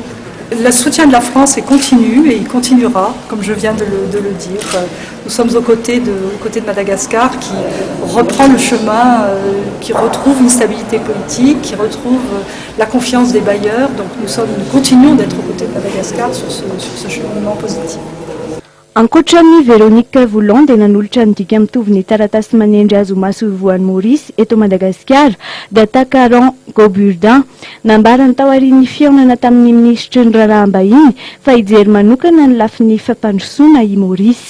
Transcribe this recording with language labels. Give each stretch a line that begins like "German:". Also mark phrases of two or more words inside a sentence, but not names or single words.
French: Le soutien de la France est continu et il continuera, comme je viens de le dire. Nous sommes aux côtés de Madagascar qui reprend le chemin, qui retrouve une stabilité politique, qui retrouve la confiance des bailleurs. Donc nous continuons d'être aux côtés de Madagascar sur ce cheminement positif.
Malagasy: Ankoatran'ny Véronique Voulon dia nanolotra ny dika mitovy ny taratasy manendry azy ho maso voan'ny Maurice eto Madagasikara Datacaron Goburdin nambarany tao aorian'ny fihaonana tamin'ny ministry ny raharaham-bahiny fa hijery manokana ny lafin'ny fampandrosoana i Maurice.